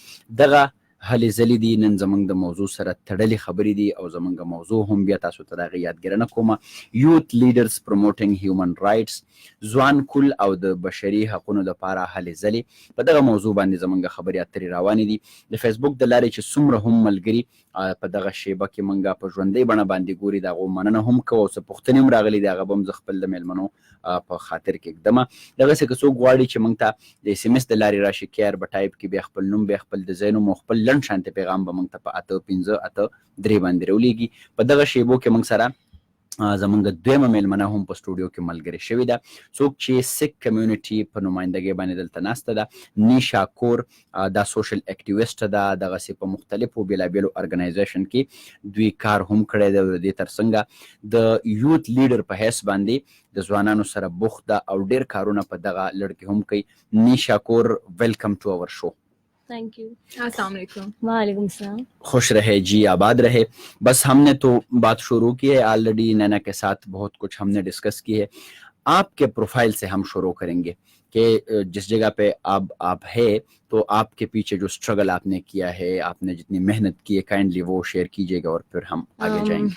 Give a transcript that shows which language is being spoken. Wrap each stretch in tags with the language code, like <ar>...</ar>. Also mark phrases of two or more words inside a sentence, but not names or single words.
<ps>دغه هلې ځلې دي نن زموږ د موضوع سره تړلې خبرې دي او زموږ موضوع هم بیا تاسو ته د هغې یادګیرنه کومه</ps> <en>youth leaders promoting human rights</en> <ps>ځوان کل او د بشري حقونو لپاره هلې ځلې په دغه موضوع باندې زموږ خبرې اترې روانې دي. د فیسبوک د لارې چې څومره هم ملګري په دغه شیبه کې موږ په ژوندۍ بڼه باندې ګوري د هغو مننه هم کوو او څه پوښتنې هم راغلي دي هغه به هم زه خپل د میلمنو په خاطر کې ږدمه. دغسې که څوک غواړي چې موږ ته د اس ام اس د لارې راشي کیر به ټایپ کې بیا خپل نوم بیا خپل د ځای نوم او خپل لنډ شانتې پیغام به موږ ته په 8583 باندې راولیږي. په دغه شیبو کې موږ سره زمونږ دویمه میلمنه هم په سټوډیو کې ملګرې شوې ده څوک چې</ps> <en>Sikh community</en> <ps>په نمایندګۍ باندې دلته ناسته ده. نیشا کور دا</ps> <en>social activist</en> <ps>ده دغسې په مختلفو بېلابېلو ارګنایزیشن کې دوی کار هم کړی دی. د دې تر څنګه د</ps> <en>youth leader</en> <ps>په حیث باندې د ځوانانو سره بوخت ده او ډېر کارونه په دغه لړ کې هم کوي.</ps> <en>نیشا کور welcome to our show. thank you.</en> <ar>السلام عليكم. وعليكم السلام.</ar> <hi>खुश रहे जी आबाद रहे. बस हमने तो बात शुरू की है ऑलरेडी नैना के साथ बहुत कुछ हमने डिस्कस की है. आपके प्रोफाइल से हम शुरू करेंगे. कि जिस जगह पे अब आप है तो आपके पीछे जो स्ट्रगल आपने किया है, आपने जितनी मेहनत की है, काइंडली वो शेयर कीजिएगा और फिर हम आगे जाएंगे।</hi>